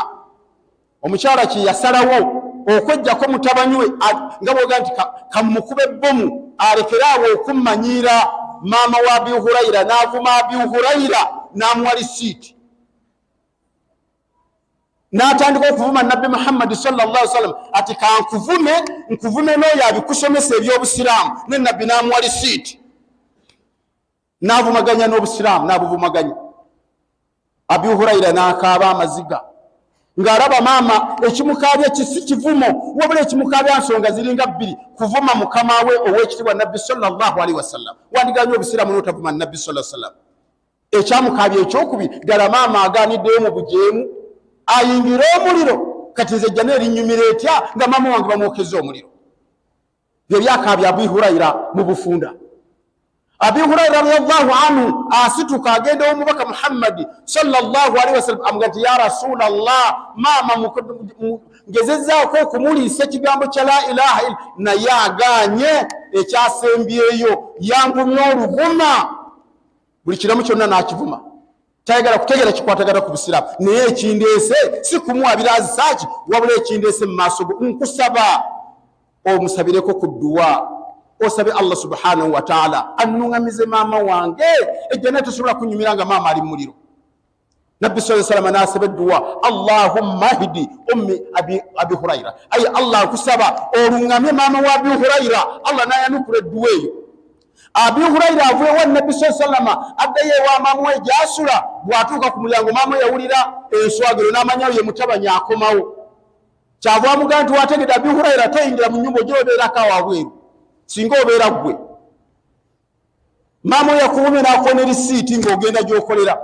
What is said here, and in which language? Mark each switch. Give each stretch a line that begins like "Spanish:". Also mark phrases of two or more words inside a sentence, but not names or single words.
Ganda: Omukyala kye yasalawo okwejjako mutabani we nga bwoga nti kamukube ebbomu alekere awo okummanyiira. Maama wa Abu Hurayra n'avuma Abu Hurayra n'amuwa lisiiti n'atandika okuvuma Nabbi Muhammad
Arabic: صلى الله عليه وسلم
Ganda: ati nkuvume n'oyo abikusomesa ebyobusiraamu. Ne Nabbi n'amuwa lisiiti n'avumaganya n'obusiraamu n'abuvumaganya. Abu Hurayra n'akaaba amaziga ng'alaba maama ekimukaabya kisi kivumo wabula ekimukaabya nsonga ziringa bbiri: kuvuma mukama we ow'ekitiibwa Nabbi
Arabic: صلى الله عليه وسلم.
Ganda: Wandiganya obusiraamu n'otavuma Nabbi
Arabic: صلى الله عليه وسلم.
Ganda: Ekyamukaabya ekyokubiri ddala maama agaaniddeyo mu bujeemu ayingira omuliro. Kati nze jjana erinnyumira etya nga maama wange bamwokeza omuliro? Bye byakaabya Abu Hurayra mu bufunda. Abu Hurayra
Arabic: رضي الله عنه
Ganda: asituka agenda omubaka Muhammad
Arabic: صلى الله عليه وسلم
Ganda: amugati
Arabic: يا رسول الله
Ganda: maama ngezezzaako okumuliisa ekigambo kya
Arabic: لا إله إلا
Ganda: naye agaanye ekyasembyeyo yanvumya oluvuma. Buli kiramu kyonna n'akivuma tayagala kutegera kikwatagana ku busiraamu. Naye ekindeese si kumuwabira azisaaki wabula ekindeese mu maaso go nkusaba omusabireko ku dduwa osabe Allah
Arabic: سبحانه وتعالى
Ganda: annuŋŋamize maama wange ejjana tosobola kunyumira nga maama ali muliro. Nabbi
Arabic: صلى الله عليه وسلم
Ganda: n'asaba edduwa
Arabic: اللهم اهد أم أبي هريرة,
Ganda: ayi Allah nkusaba oluŋŋamye maama wa Abi Hurayra. Allah n'ayanukula edduwa eyo. Abi Hurayra avuye wa Nabbi
Arabic: صلى الله عليه وسلم
Ganda: addayo ewa maama we gy'asula. Bw'atuuka ku mulyango maama we yawulira enswagiro n'amanyawo ye mutabani akomawo. Kyava amugamba nti wategedde Abi Hurayra toyingira mu nnyumba gy'obeerako awo abweru singa obeera ggwe. Maama we yakuvumye n'akuwa lisiiti ng'ogenda gy'okolera.